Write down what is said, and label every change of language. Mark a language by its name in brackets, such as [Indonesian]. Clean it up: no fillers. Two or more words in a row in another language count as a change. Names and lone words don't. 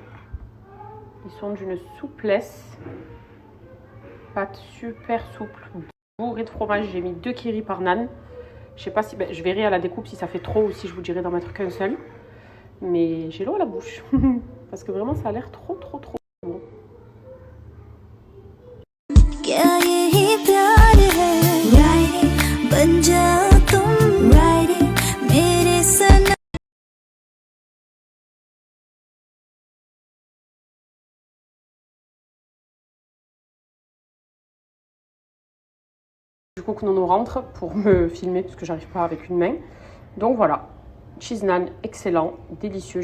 [French] Ils sont d'une souplesse. Pâte super souple, bourrée de fromage. J'ai mis 2 kiri par naan. Je sais pas si, je verrai à la découpe si ça fait trop ou si je vous dirai d'en mettre qu'un seul. Mais j'ai l'eau à la bouche. parce que vraiment ça a l'air trop bon. [Hindi] क्या यही प्यार है Writing, बन जाओ तुम Writing, मेरे सनम [French] Du coup que Nono rentre pour me filmer parce que j'arrive pas avec une main. Donc voilà, cheese naan excellent, délicieux.